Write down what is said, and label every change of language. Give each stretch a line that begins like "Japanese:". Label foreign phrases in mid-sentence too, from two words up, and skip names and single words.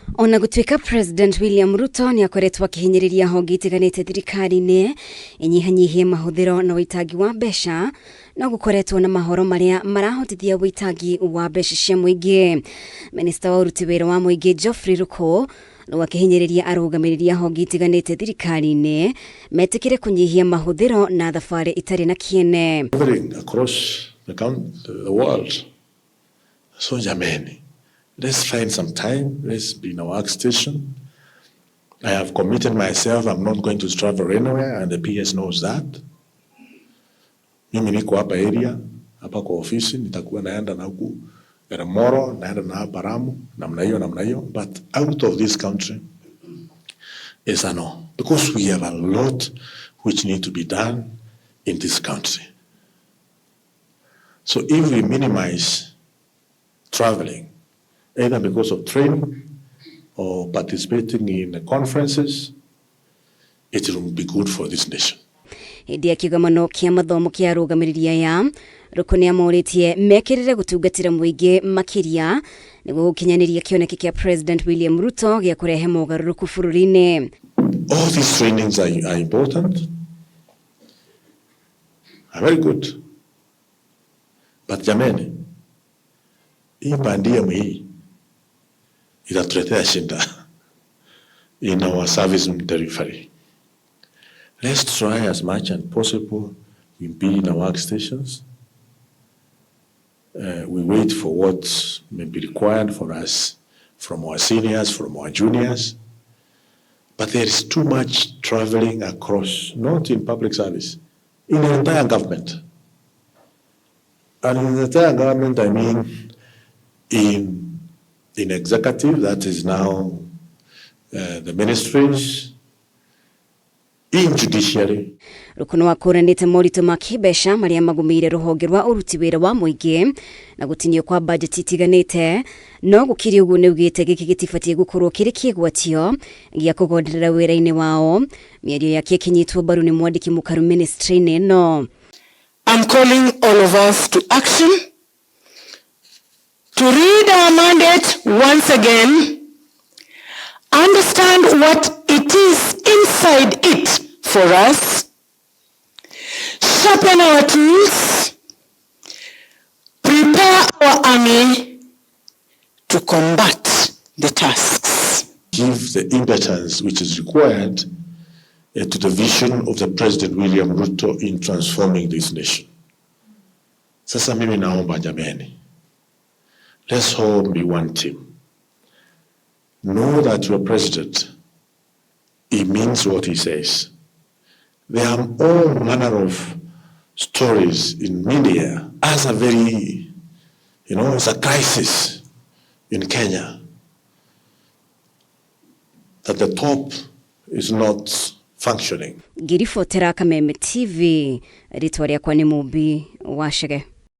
Kikuyu: Ona gũtuĩka President William Ruto ni akoretwo akihinyĩrĩria honge itiganĩte thirikari-inĩ inyihanyihie mahũthĩro na ũitangi wa mbeca, no gũkoretwo na mahoro marĩa marahotithia ũitangi wa mbeca cia mũingĩ. Minista wa ũruti wĩra wa mũingĩ GEOFFREY RUKU no akihinyĩrĩria arũgamĩrĩri a honge itiganĩte thirikari-inĩ metĩkĩre kũnyihia mahũthĩro na thabarĩ itarĩ na kĩene.
English: Across the world. So jameni, let's find some time. Let's be in our workstation. I have committed myself. I'm not going to travel anywhere, and the PS knows that.
Swahili: Mimi niko hapa area, hapa kwa ofisi, nitakuwa naenda na huku Moro, naenda na Baramu, namna hiyo.
English: But out of this country is a no, because we have a lot which need to be done in this country. So if we minimize traveling, either because of training or participating in conferences, it will be good for this nation.
Kikuyu: Hĩndĩ ya kĩgomano kĩa mathomo kĩa arũgamĩrĩri aya, RUKU nĩ amũrĩtie mekĩrĩre gũtungatĩra mũingĩ makĩria nĩguo gũkinyanĩria kĩoneki kĩa President William Ruto gĩa kũrehe mogarũrũku bũrũri-inĩ.
English: All these trainings are important, are very good.
Swahili: But jameni, hii bandia hii itatuletea shida
English: in our service delivery. Let's try as much as possible. We be in our workstations. We wait for what may be required for us from our seniors, from our juniors. But there is too much traveling across, not in public service, in the entire government. And in the entire government, I mean in executive, that is now the ministries, in judiciary.
Kikuyu: RUKU no akũranĩte moritũ ma kĩmbeca marĩa magũmĩire rũhonge rwa ũruti wĩra wa mũingĩ na gũtinio kwa budget itiganĩte, no gũkĩrĩ ũguo nĩaugĩte gĩkĩ gĩtibatiĩ gũkorwo kĩrĩ kĩgwatio gĩa kũgonderera wĩra-inĩ wao. Mĩario yake ĩkinyĩtwo mbaru nĩ mwandĩki mũkaru ministry-inĩ ĩno.
English: I'm calling all of us to action, to read our mandate once again, understand what it is inside it for us, sharpen our tools, prepare our army to combat the tasks. Give the impetus which is required to the vision of the President William Ruto in transforming this nation.
Swahili: Sasa mimi naomba jameni,
English: let's all be one team. Know that your president, he means what he says. There are all manner of stories in media as a very, it's a crisis in Kenya that the top is not functioning.
Kikuyu: Ngiribotera Kameme TV, ritwa rĩakwa nĩ Mũmbi wa Chege.